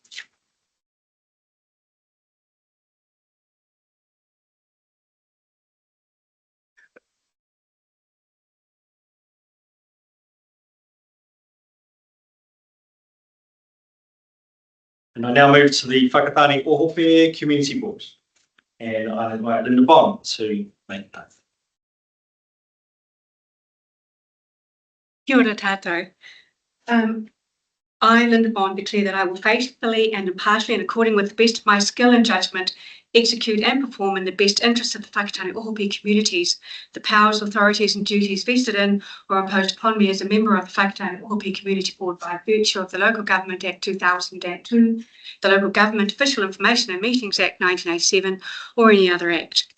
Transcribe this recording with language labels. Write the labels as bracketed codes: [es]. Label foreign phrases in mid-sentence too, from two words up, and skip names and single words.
[en] And I now move to the Whakatane Ohope Community Board. And I invite Linda Bond to make that. [mi] Kia ora tātou. [en] I, Linda Bond, declare that I will faithfully and impartially and according with the best of my skill and judgment execute and perform in the best interest of the Whakatane Ohope communities the powers, authorities and duties vested in or imposed upon me as a member of the Whakatane Ohope Community Board by virtue of the Local Government Act 2002, the Local Government Official Information and Meetings Act 1987, or any other act.